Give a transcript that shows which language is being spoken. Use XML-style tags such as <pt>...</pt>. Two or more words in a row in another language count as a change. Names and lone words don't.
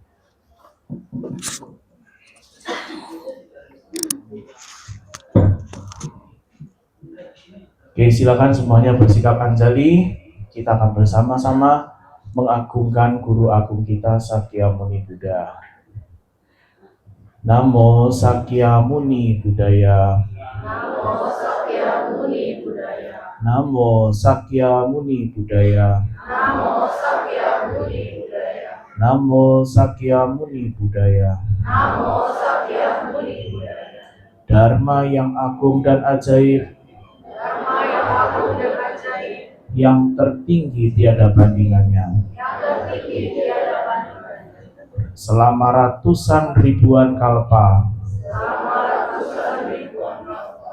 <id>Oke, silakan semuanya bersikap anjali. Kita akan bersama-sama mengagungkan guru agung kita Sakyamuni Buddha.</id> <sa>Namo Sakyamuni Buddhaya. Namo Sakyamuni Buddhaya. Namo Sakya Muni Buddhaya. Namo Sakya Muni Buddhaya. Namo Sakya Muni Buddhaya. Namo Sakya Muni Buddhaya.</sa> <id>Dharma yang agung dan ajaib, Dharma yang agung dan ajaib, yang tertinggi tiada bandingannya, yang tertinggi tiada bandingannya, selama ratusan ribuan kalpa, selama ratusan ribuan tahun,</id>